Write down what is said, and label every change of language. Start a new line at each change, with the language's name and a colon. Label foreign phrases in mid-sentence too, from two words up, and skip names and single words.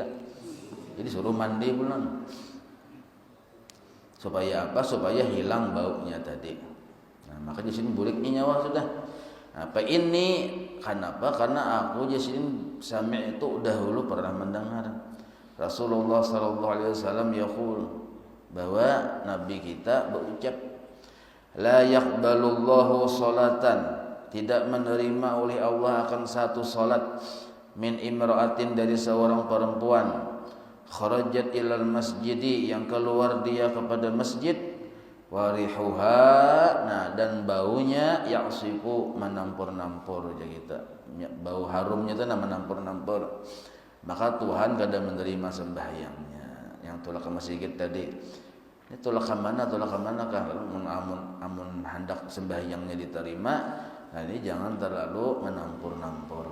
Banjar: Jadi suruh mandi bulan. Supaya apa? Supaya hilang baunya tadi. Nah, maka di sini buliknya nyawa sudah. Apa ini? Kenapa? Karena aku di sini sami' itu dahulu pernah mendengar Rasulullah
Arabic: sallallahu alaihi wasallam yaqul,
Banjar: bahwa nabi kita berucap,
Arabic: la yaqbalullahu salatan,
Banjar: tidak menerima oleh Allah akan satu salat,
Arabic: min imra'atin,
Banjar: dari seorang perempuan,
Arabic: kharajat ilal masjidi,
Banjar: yang keluar dia kepada masjid, warihuha, nah dan baunya yaqsifu, menampur-nampur aja kita. Bau harumnya itu menampur-nampur. Maka Tuhan kada menerima sembahyangnya. Yang tolak ke masjid tadi. Ini tolak ke mana kah? Amun hendak sembahyangnya diterima, nah ini jangan terlalu menampur-nampur.